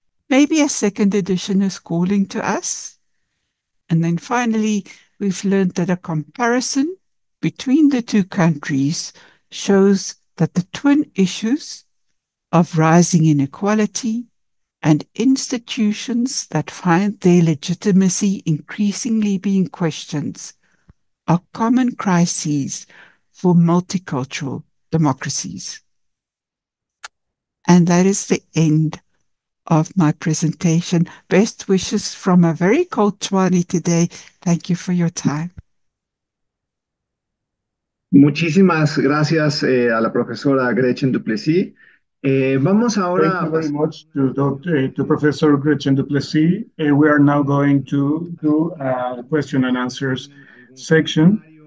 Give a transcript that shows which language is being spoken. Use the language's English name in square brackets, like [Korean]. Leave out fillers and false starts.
[English] Maybe a second edition is calling to us. And then finally, we've learned that a comparison between the two countries shows that the twin issues of rising inequality and institutions that find their legitimacy increasingly being questioned are common crises for multicultural democracies. And that is the end of my presentation. Best wishes from a very cold Tswane today. Thank you for your time. [Spanish] Muchísimas gracias a la profesora Gretchen Duplessis. Vamos ahora. [English] Thank you very much to Professor Gretchen Duplessis. We are now going to do a question and answers section.